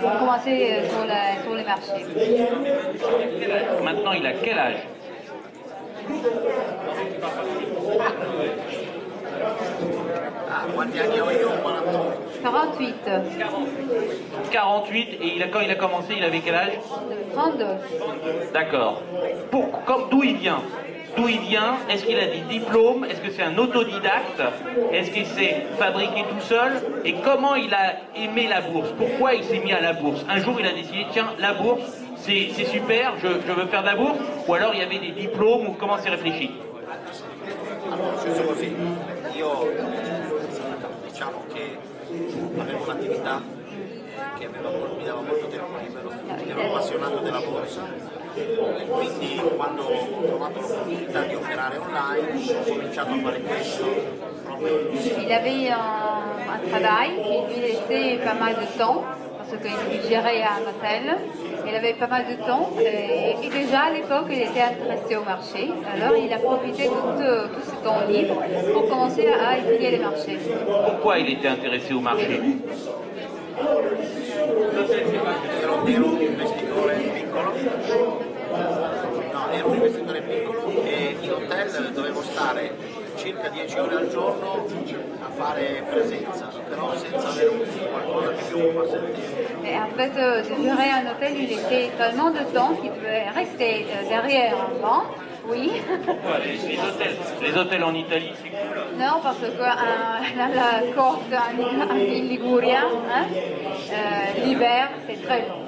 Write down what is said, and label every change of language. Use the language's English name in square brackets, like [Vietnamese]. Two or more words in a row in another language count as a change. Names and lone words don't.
[French] commencer sur les marchés. Maintenant, il a quel âge? [Italian] Quanti anni ho io? [French] 48. 48, et quand il a commencé, il avait quel âge? 32. D'accord. D'où il vient? D'où il vient? Est-ce qu'il a des diplômes? Est-ce que c'est un autodidacte? Est-ce qu'il s'est fabriqué tout seul? Et comment il a aimé la bourse? Pourquoi il s'est mis à la bourse? Un jour, il a décidé, tiens, la bourse, c'est super, je veux faire de la bourse? Ou alors il y avait des diplômes, ou comment c'est réfléchi? [Italian] Allora, penso così, io diciamo che avevo un'attività che mi dava molto tempo libero, ero appassionato della borsa e quindi quando ho trovato l'opportunità di operare online ho cominciato a fare questo. [French] Il avait un travail qui lui laissait pas mal de temps, parce qu'il gérait un hôtel. Il avait pas mal de temps et déjà à l'époque il était intéressé au marché. Alors il a profité de tout ce temps libre pour commencer à étudier les marchés. Pourquoi il était intéressé au marché? [Italian] Ero un investitore piccolo, ero un investitore piccolo e in hotel dovevo stare circa 10 ore al giorno a fare presenza, però senza avere qualcosa che mi occupasse il tempo. [French] Et en fait, de gérer un hôtel, il était tellement de temps qu'il devait rester derrière un banc. Oui. Pourquoi les hôtels en Italie, c'est cool? Non, parce que la côte en Liguria, hein, l'hiver, c'est très long.